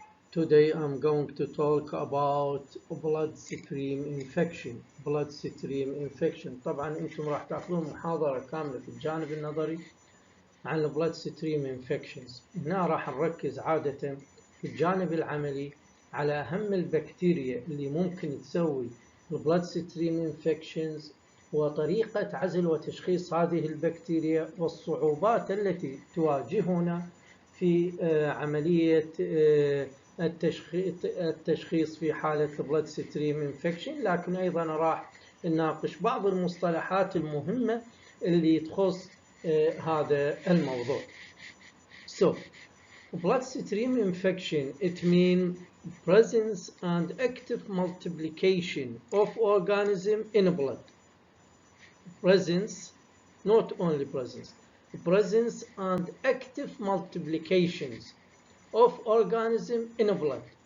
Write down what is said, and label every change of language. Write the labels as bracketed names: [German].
[English] Today I'm going to talk about bloodstream infection. Bloodstream infection. [Arabic] طبعا انتم راح تاخذون محاضرة كاملة في الجانب النظري عن bloodstream infections. هنا راح نركز عادة في الجانب العملي على أهم البكتيريا اللي ممكن تسوي bloodstream infections وطريقة عزل وتشخيص هذه البكتيريا والصعوبات التي تواجهنا في عملية التشخيص في حالة bloodstream infection. لكن أيضا راح نناقش بعض المصطلحات المهمة اللي تخص هذا الموضوع. [English] So, bloodstream infection, it means presence and active multiplication of organism in blood. Presence, not only presence, presence and active multiplications of organism in blood.